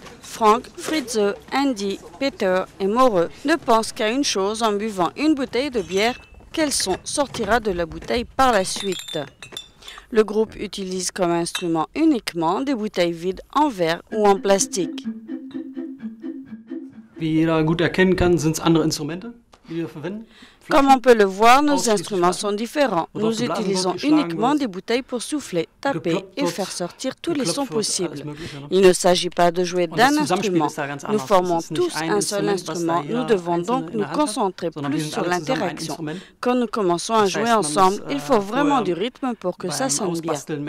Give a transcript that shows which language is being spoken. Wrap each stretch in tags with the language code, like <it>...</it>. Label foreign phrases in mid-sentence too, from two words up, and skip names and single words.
<fr>Frank, Fritze, Andy, Peter et Moreux ne pensent qu'à une chose en buvant une bouteille de bière, quel son sortira de la bouteille par la suite. Le groupe utilise comme instrument uniquement des bouteilles vides en verre ou en plastique.</fr> <de>Wie jeder gut erkennen kann, sind es andere Instrumente, die wir verwenden.</de> <fr>Comme on peut le voir, nos instruments sont différents. Nous utilisons uniquement des bouteilles pour souffler, taper et faire sortir tous les sons possibles. Il ne s'agit pas de jouer d'un instrument. Nous formons tous un seul instrument. Nous devons donc nous concentrer plus sur l'interaction. Quand nous commençons à jouer ensemble, il faut vraiment du rythme pour que ça sonne bien.</fr>